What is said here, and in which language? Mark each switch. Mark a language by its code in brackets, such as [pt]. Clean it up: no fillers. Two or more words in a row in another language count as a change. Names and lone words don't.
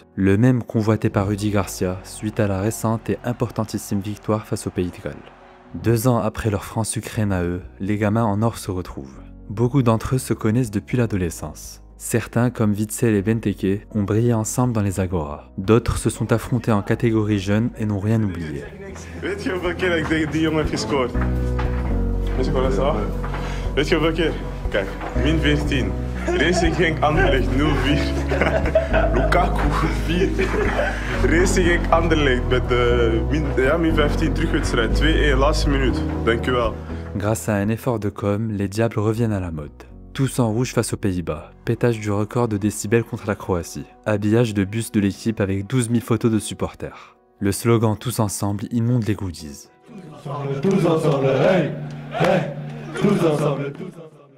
[fr] Le même convoité par Rudy Garcia suite à la récente et importantissime victoire face au Pays de Galles. 2 ans après leur franc sucré à eux, les gamins en or se retrouvent. Beaucoup d'entre eux se connaissent depuis l'adolescence. Certains, comme Witzel et Benteke, ont brillé ensemble dans les agoras. D'autres se sont affrontés en catégorie jeune et n'ont rien oublié. [nl] Weet je hoeveel keer ik tegen die jongen heb gescoord? Weet je wat dat is? Weet je hoeveel keer? Kijk, min 15. Racing Genk Anderlecht 0-4. Lukaku 4. Racing Genk Anderlecht met min 15 terugwedstrijd. 2-1, laatste minuut. Dankjewel. [fr] Grâce à un effort de com, les Diables reviennent à la mode. Tous en rouge face aux Pays-Bas, pétage du record de décibels contre la Croatie, habillage de bus de l'équipe avec 12 000 photos de supporters. Le slogan « Tous ensemble » inonde les goodies. Tous ensemble, hey, hey, tous ensemble, tous ensemble.